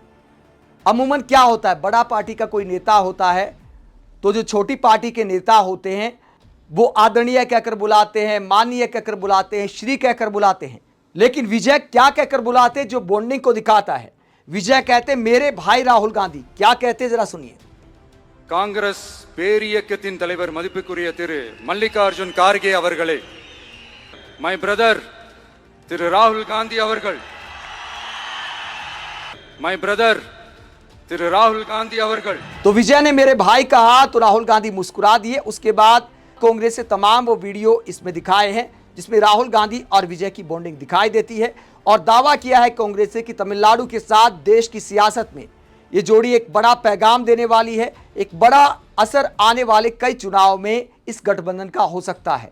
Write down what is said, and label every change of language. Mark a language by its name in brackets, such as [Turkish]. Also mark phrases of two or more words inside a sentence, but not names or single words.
[Hindi] अमूमन क्या होता है, बड़ा पार्टी का कोई नेता होता है तो जो छोटी पार्टी के नेता होते हैं वो आदरणीय कहकर बुलाते हैं, माननीय कहकर बुलाते हैं, श्री कहकर बुलाते हैं। लेकिन विजय क्या कहकर बुलाते हैं जो बॉन्डिंग को दिखाता है। विजय कहते मेरे भाई राहुल गांधी, क्या कहते जरा सुनिए। [Tamil] காங்கிரஸ் பேரியக்கத்தின் தலைவர் மதிப்புக்குரிய திரு மல்லிகார்ஜுன் கார்கே அவர்களே, [English] my brother [Tamil] திரு ராகுல் காந்தி அவர்கள், [English] my brother [Tamil] திரு ராகுல் காந்தி அவர்கள்। [Hindi] तो विजय ने मेरे भाई कहा तो राहुल गांधी मुस्कुरा दिए। उसके बाद कांग्रेस से तमाम वो वीडियो इसमें दिखाए हैं जिसमें राहुल गांधी और विजय की बॉन्डिंग दिखाई देती है, और दावा किया है कांग्रेस से कि तमिलनाडु के साथ देश की सियासत में ये जोड़ी एक बड़ा पैगाम देने वाली है, एक बड़ा असर आने वाले कई चुनाव में इस गठबंधन का हो सकता है।